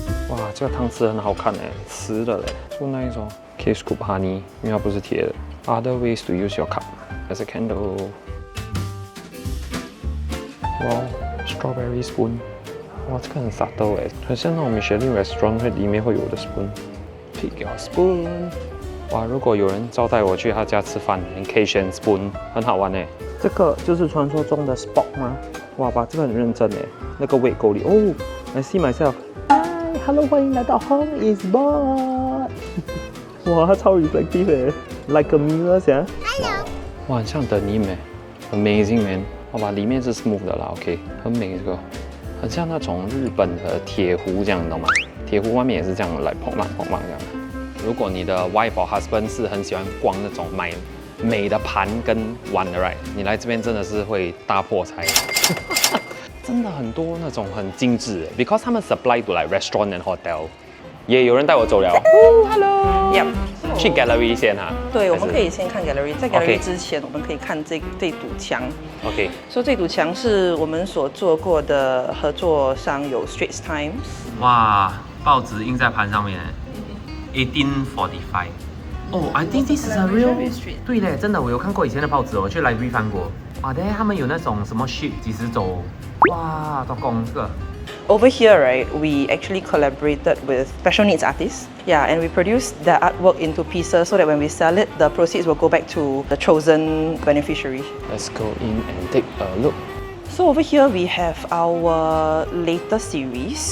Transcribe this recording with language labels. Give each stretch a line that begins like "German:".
Chinese: 哇，这个汤匙很好看哎，瓷的嘞，就那一种 K scoop honey， 因为它不是铁的。
English: Other ways to use your cup as a candle。
Chinese: 哇 ，strawberry spoon， 哇，这个很subtle哎，很像那种 Michelin restaurant 里面会有的 spoon。
English: Pick your spoon。
Chinese: 哇，如果有人招待我去他家吃饭，你可以选 spoon， 很好玩哎。这个就是传说中的 Spock 吗？哇，把这个很认真哎，那个胃够力哦。
English: I see myself。Hello，
Chinese: 欢迎来到
English: Home is Bought。
Chinese: 哇，它超 reflective 诶 ，
English: like a mirror
Chinese: 噻。 Hello。哇，很像 denim 诶 ，
English: amazing man。
Chinese: 好吧，里面是 smooth 的啦 ，OK， 很美这个，很像那种日本的铁壶这样，你懂吗？铁壶外面也是这样来砰砰砰砰这样。如果你的
English: wife or husband
Chinese: 是很喜欢逛那种买美的盘跟碗的 ，right， 你来这边真的是会大破财。真的很多那种很精致 ，because 他们
English: supply to like restaurant and hotel。
Chinese: 也有人带我走了。哦 ，Hello。Yep。去 gallery 先哈。对，我们可以先看 gallery， 在 gallery 之前，我们可以看这堵墙。 OK。所以这堵墙是我们所做过的合作商有 Straits Times。哇，报纸印在盘上面，1845。
English: 哦，I think this is a real。
Chinese: 对嘞，真的，我有看过以前的报纸，我去 library 翻过。哇，对，他们有那种什么 ship 几时走？哇，做工这个。
English: Over here, right, we actually collaborated with special needs artists. Yeah, and we produced their artwork into pieces so that when we sell it, the proceeds will go back to the chosen beneficiary. Let's go in and take a look. So over here we have our latest series.